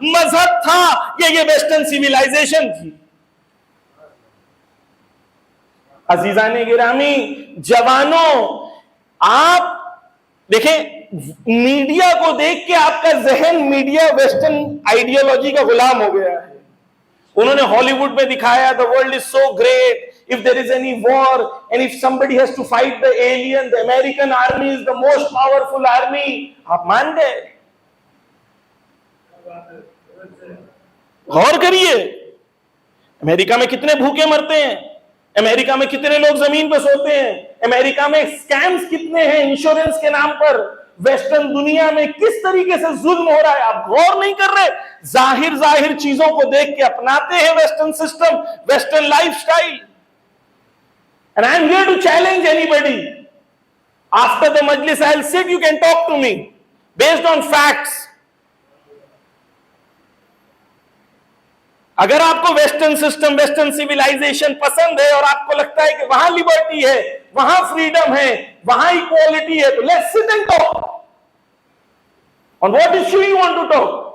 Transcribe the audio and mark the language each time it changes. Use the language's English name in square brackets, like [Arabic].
[Hindi] मजहब था, ये वेस्टर्न सिविलाइजेशन थी। अजीजाने गिरामी, जवानों, आप देखें, मीडिया को देख के आपका जहन मीडिया वेस्टर्न आइडियोलॉजी का गुलाम हो गया है। उन्होंने हॉलीवुड में दिखाया [English] The world is so great, if there is any war and if somebody has to fight the alien, the American army is the most powerful army। [Hindi] आप मान गए? गौर करिए, अमेरिका में कितने भूखे मरते हैं, अमेरिका में कितने लोग जमीन पर सोते हैं, अमेरिका में स्कैम्स कितने हैं इंश्योरेंस के नाम पर, वेस्टर्न दुनिया में किस तरीके से जुल्म हो रहा है। आप गौर नहीं कर रहे, जाहिर चीजों को देख के अपनाते हैं western system, western lifestyle. [English] And I am here to challenge anybody. After the majlis, I'll sit, you can talk to me based on facts. [Hindi] अगर आपको वेस्टर्न सिस्टम, वेस्टर्न सिविलाइजेशन पसंद है और आपको लगता है कि वहां लिबर्टी है, वहां फ्रीडम है, वहां इक्वालिटी है, तो [English] Let's sit and talk on what issue you want to talk.